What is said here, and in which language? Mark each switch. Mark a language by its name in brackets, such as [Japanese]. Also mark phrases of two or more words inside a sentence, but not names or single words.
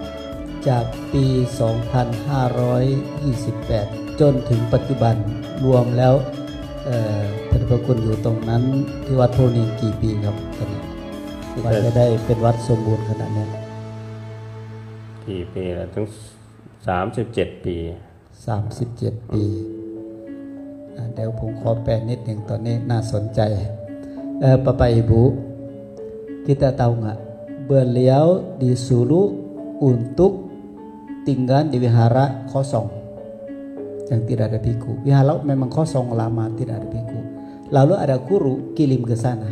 [Thai] จากปี 2528 จนถึงปัจจุบันรวมแล้วท่านพระคุณอยู่ตรงนั้นที่วัดโพนิงกี่ปีครับตอนนี้ว่าจะได้เป็นวัดสมบูรณ์ขนาดนี้ กี่ปีแล้วถึง37 ปี 37 ปีเดี๋ยวผมขอแปลนิดหนึ่งตอนนี้น่าสนใจ [Indonesian] Bapak Ibu kita tahu nggak beliau disuruh untuk tinggal di wihara kosong yang tidak ada biku. Wihara memang kosong lama tidak ada biku. Lalu ada guru kirim ke sana.